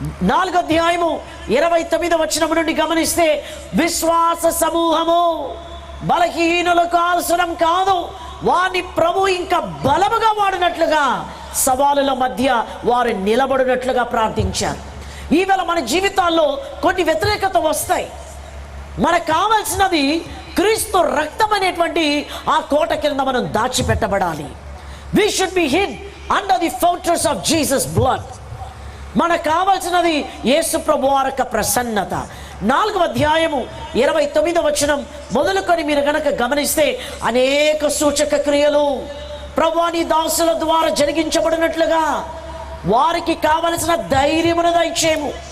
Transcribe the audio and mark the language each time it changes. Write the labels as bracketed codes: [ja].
[te] 4వ అధ్యాయము 29వ వచనం నుండి గమనిస్తే, విశ్వాస సమూహము బలహీనులకు అవసరం కాదు, వారిని ప్రభు ఇంకా బలముగా వాడినట్లుగా సవాలుల మధ్య వారు నిలబడినట్లుగా ప్రార్థించారు. ఈవేళ మన జీవితాల్లో కొన్ని వ్యతిరేకత వస్తాయి. మనకు కావాల్సినది క్రీస్తు రక్తం అనేటువంటి ఆ కోట కింద మనం దాచిపెట్టబడాలి. [en] We should be hid under the fortress of Jesus' blood. [te] మనకు కావాల్సినది యేసు ప్రభు వారి యొక్క ప్రసన్నత. 4వ అధ్యాయము 29వ వచనం మొదలుకొని మీరు గనక గమనిస్తే అనేక సూచక క్రియలు ప్రభువాని దాసుల ద్వారా జరిగించబడినట్లుగా వారికి కావలసిన ధైర్యమును దయచేయము.